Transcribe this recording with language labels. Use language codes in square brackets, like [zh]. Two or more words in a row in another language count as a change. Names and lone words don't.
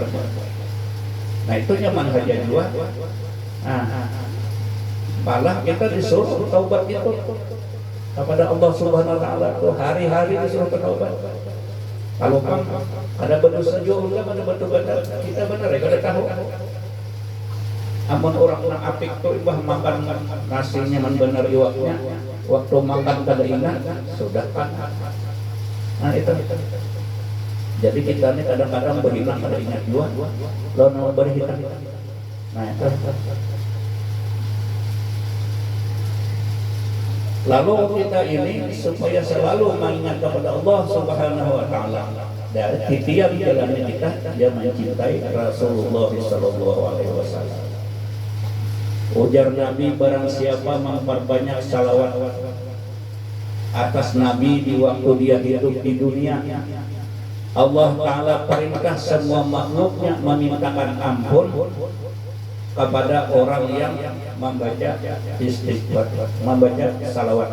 [id] Nah, itu nyaman aja juga. Nah, malah kita disuruh taubat itu kepada Allah [ar] سبحانه وتعالى [id] tuh hari-hari disuruh bertaubat. [bjn] Kalau kan ada berdosa juga, ada bertobat, kita benar ya kada tahu. Amun orang apik tuh ibah makan nasinya man bener iwaknya, waktu makan kada ingat sudah kan. Nah itu. Jadi kita ini kadang-kadang berhilang kada ingat juga, lalu berhilang. [id] Nah itu. Lalu kita ini supaya selalu mengingat kepada Allah [ar] سبحانه وتعالى. [id] Dari tiap jalannya kita dia mencintai Rasulullah [ar] صلى الله عليه وسلم. [id] Ujar Nabi, barang siapa memperbanyak salawat atas Nabi di waktu dia hidup di dunia, Allah Ta'ala perintah semua makhluknya memintakan ampun kepada orang yang membaca istighfar, membaca salawat.